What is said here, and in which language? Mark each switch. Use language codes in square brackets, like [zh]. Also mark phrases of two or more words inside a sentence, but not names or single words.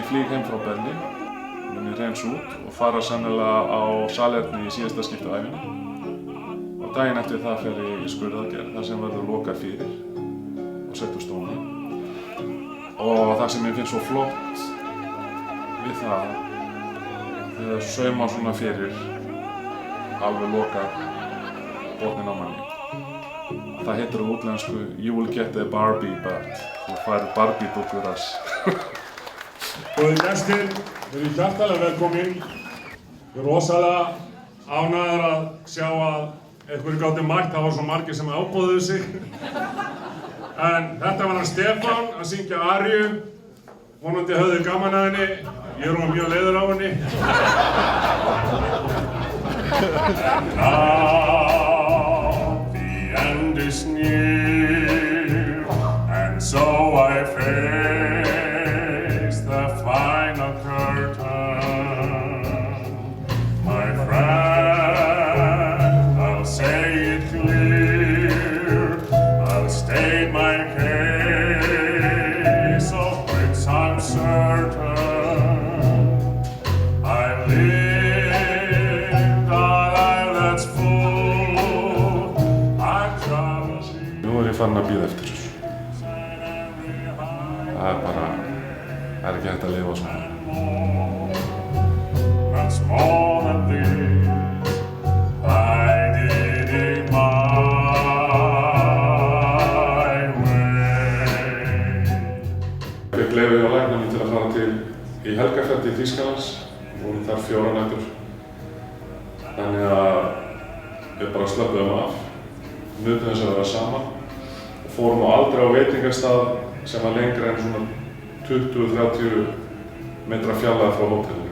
[is] ég flýg heim frá Berlín mun ég hreins út og fara sennilega á salerni í síðasta skipti á ævinni og daginn eftir það fer ég í skurðaðgerð þar sem verður lokað fyrir og sett úr stóni og það sem ég finnst svo flott við það þegar sauma svona fyrir alveg lokað botninn á manni. Það heitir á útlensku [en] You will get a Barbie butt. [is] Þú fær Barbie dúkkurass. Góðir gestir, við erum hjartalega velkomin. Ég er rosalega ánægður að sjá að einhverju gátu mætt, það var svo margir sem ábóðuðu sig. En þetta var hann Stefán að syngja aríu. Vonandi höfðu gaman að henni. Ég er mjög leiður á henni. [en] Is near, and so I face the final curtain. My friend, I'll say it clear, I'll state my case, of which I'm certain. I lived a life that's full, I've traveled. [is] Nú er ég farin að bíða eftir þessu. Það er bara, það er ekki hægt að lifa svona. [en] That's more than this, I did it my way. [is] Ég fékk leyfi hjá lækninum til að fara til í helgarferð til Þýskalands. Vorum þar 4 nætur. Þannig að við bara slöppuðum af, nutum þess að vera saman og fórum aldrei á veitingastað sem var lengra en svona 20-30 metra fjarlægð frá hótelinu.